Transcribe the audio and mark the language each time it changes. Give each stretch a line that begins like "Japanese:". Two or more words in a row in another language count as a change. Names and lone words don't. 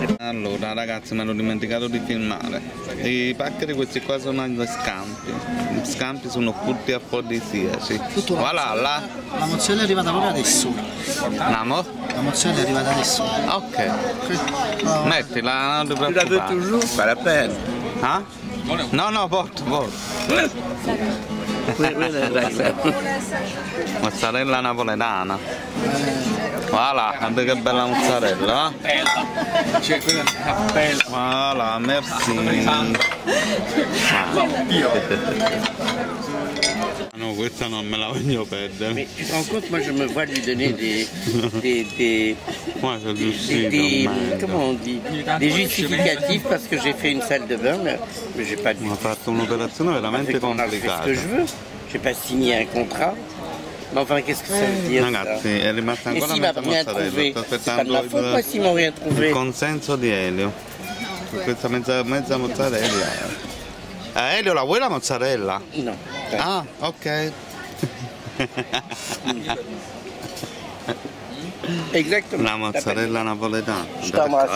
Italian: Allora ragazzi, mi ero dimenticato di filmare. I pacchi di questi qua sono gli scampi. Gli scampi sono tutti afrodisiaci.
French: Voilà, là.
Italian: La mozzarella è arrivata proprio adesso. Namo? La mozzarella è arrivata adesso. Ok. Mettila, non ti
French: Tu la veux
Italian: preoccupare.
French: toujours? Pas la peine.
Italian: Ah? No, no, porto. Mozzarella napoletana. Voilà, guarda che bella mozzarella. C'è quella bella.
French: Voilà, merci.
Italian: No, questa non me la voglio perdere.
French: Mais tu te rends compte, moi je me vois lui donner comment on dit, des justificatifs parce que j'ai fait une salle de bain, mais j'ai pas du
Italian: Ha fatto un'operazione veramente
French: fait ce
Italian: complicata.
French: que je veux. J'ai pas signé un contrat. Mais enfin, qu'est-ce que ça veut dire
Italian: Ragazzi, è rimasta
French: Mais
Italian: ancora
French: s'il m'a
Italian: mezza
French: rien
Italian: mozzarella.
French: trouvé,
Italian: Sto
French: c'est pas de
Italian: aspettando
French: ma faute, moi s'ils m'ont rien
Italian: il
French: trouvé.
Italian: consenso di Elio. Questa mezza mozzarella. Elio, la vuoi la mozzarella?
French: Non.
Italian: Ah, ok.
French: Exactement.
Italian: La mozzarella napoletana. Guarda,